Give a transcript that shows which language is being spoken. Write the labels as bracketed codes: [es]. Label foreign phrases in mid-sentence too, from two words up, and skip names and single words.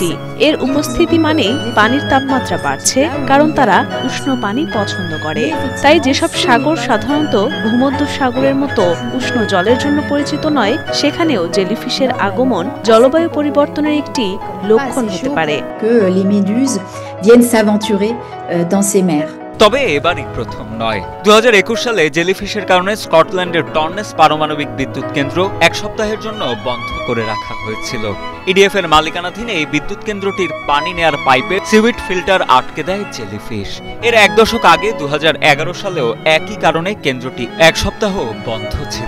[bn] এর উপস্থিতি মানেই পানির তাপমাত্রা বাড়ছে, কারণ তারা উষ্ণ পানি পছন্দ করে। তাই যেসব সাগর সাধারণত ভূমধ্য সাগরের মতো উষ্ণ জলের জন্য পরিচিত নয়, সেখানেও জেলিফিশের আগমন জলবায়ু পরিবর্তনের একটি লক্ষণ হতে পারে। [fr] Que les méduses viennent s'aventurer dans ces mers. [bn] তবে এবারই প্রথম নয়। 2021 সালে জেলিফিশের কারণে স্কটল্যান্ডের টর্নেস পারমাণবিক বিদ্যুৎ কেন্দ্র এক সপ্তাহের জন্য বন্ধ করে রাখা হয়েছিল। ইডিএফ এর মালিকানাধীন এই বিদ্যুৎ কেন্দ্রটির পানি নেয়ার পাইপে [en] seaweed filter [bn] আটকে দেয় জেলিফিশ। এর এক দশক আগে 2011 সালেও একই কারণে কেন্দ্রটি এক সপ্তাহ বন্ধ ছিল।